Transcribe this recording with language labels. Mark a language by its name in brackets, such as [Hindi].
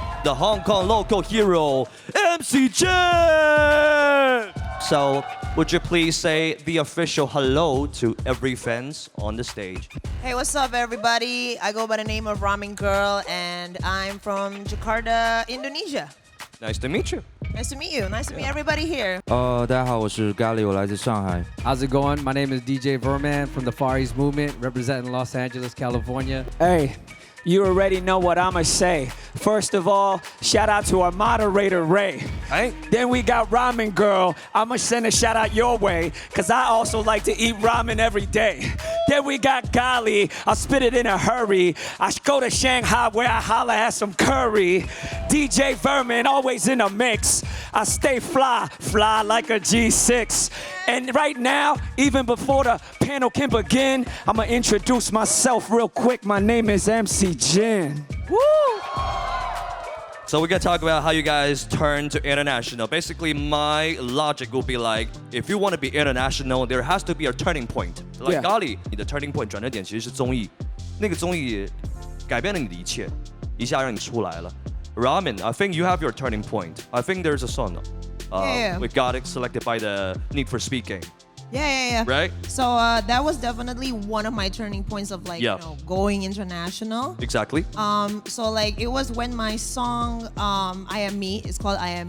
[English] The Hong Kong local hero, MC Jin! So, would you please say the official hello to every fans on the stage? Hey, what's up, everybody? I go by the name of RamenGvrl, and I'm from Jakarta, Indonesia. Nice to meet you. Nice to meet you. Nice to meet everybody here. [Chinese] 大家好，我是 Gali， 我来自上海。 [English] How's it going? My name is DJ Virmin from the Far East Movement, representing Los Angeles, California. Hey, you already know what I'ma say. First of all, shout out to our moderator, Ray. Hey. Then we got RamenGvrl. I'ma send a shout out your way, cause I also like to eat ramen every day. Then we got Gali. I'll spit it in a hurry. I go to Shanghai where I holla at some curry. DJ Virmin, always in a mix. I stay fly like a G6. And right now, even before the panel can begin, I'ma introduce myself real quick. My name is MC Jin. Woo! So we're gonna talk about how you guys turn to international. Basically, my logic will be like, if you want to be international, there has to be a turning point. Like Yeah. [Chinese] Gali, 你的 turning point 转折点其实是综艺，那个综艺改变了你的一切，一下让你出来了。 [English] Ramen, I think you have your turning point. I think there's a song. Yeah. We got it selected by the Need for Speed game, Yeah. right? So that was definitely one of my turning points of like, Yeah. you know, going international. Exactly. So like it was when my song I Am Me, it's called I Am